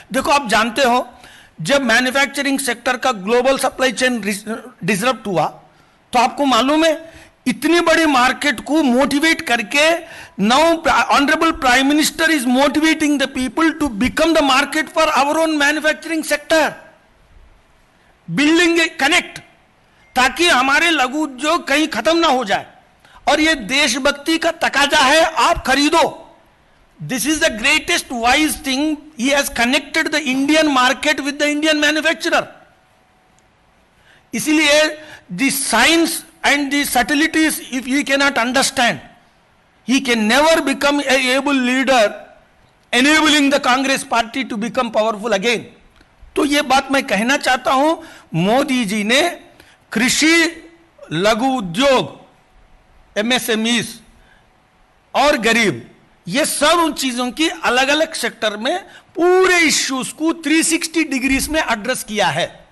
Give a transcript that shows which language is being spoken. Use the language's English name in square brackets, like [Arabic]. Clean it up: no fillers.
[Hindi] देखो, आप जानते हो जब मैन्युफैक्चरिंग सेक्टर का ग्लोबल सप्लाई चेन डिसरप्ट हुआ, तो आपको मालूम है इतनी बड़ी मार्केट को मोटिवेट करके [English] now honourable prime minister is motivating the people to become the market for our own manufacturing sector, building a connect, [Hindi] ताकि हमारे लघु उद्योग कहीं खत्म ना हो जाए। और ये देशभक्ति का तकाजा है, आप खरीदो। [English] This is the greatest wise thing, he has connected the Indian market with the Indian manufacturer. [Hindi] इसलिए [English] The science and the subtleties, if he cannot understand, he can never become a able leader enabling the Congress party to become powerful again. [Hindi] तो ये बात मैं कहना चाहता हूं, मोदी जी ने कृषि, लघु उद्योग, MSMEs और गरीब, ये सब उन चीजों की अलग अलग सेक्टर में पूरे इश्यूज को 360 डिग्रीज में एड्रेस किया है।